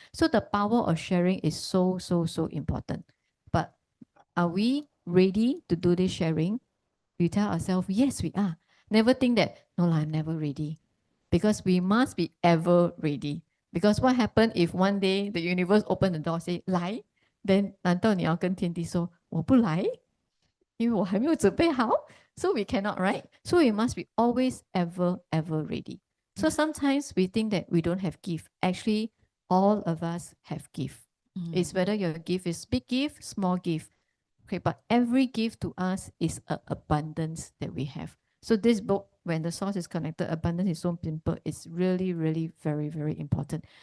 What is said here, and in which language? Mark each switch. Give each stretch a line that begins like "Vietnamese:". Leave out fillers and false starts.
English: So the power of sharing is so, so, so important. But are we ready to do this sharing? We tell ourselves, yes, we are. Never think that, no, I'm never ready. Because we must be ever ready. Because what happens if one day the universe open the door, say, 来, then
Chinese: 难道你要跟天地说我不来？因为我还没有准备好
English: So we cannot, right? So we must be always ever ready. So sometimes we think that we don't have gift. Actually, all of us have gift. It's whether your gift is big gift, small gift. Okay, but every gift to us is an abundance that we have. So this book, when the source is connected, abundance is so simple. It's really, really very, very important.